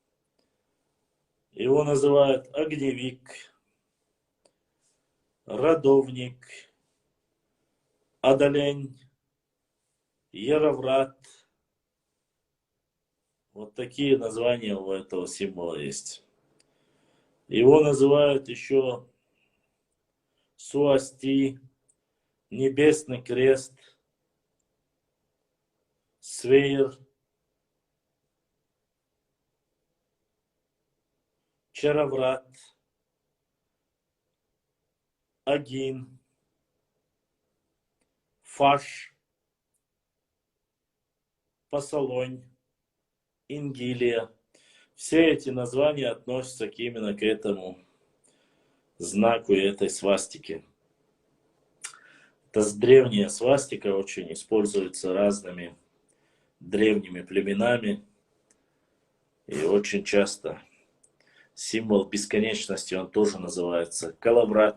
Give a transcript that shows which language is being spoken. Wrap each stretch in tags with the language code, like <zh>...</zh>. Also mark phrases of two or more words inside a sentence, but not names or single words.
<ru>Его называют огневик, родовник, адалень, яроврат. Вот такие названия у этого символа есть. Его называют еще суасти, небесный крест, свейр, чароврат, агин, фаш, посолонь, ингилия. Все эти названия относятся именно к этому знаку и этой свастике. Это древняя свастика, очень используется разными древними племенами. И очень часто символ бесконечности, он тоже называется калаврат.</ru>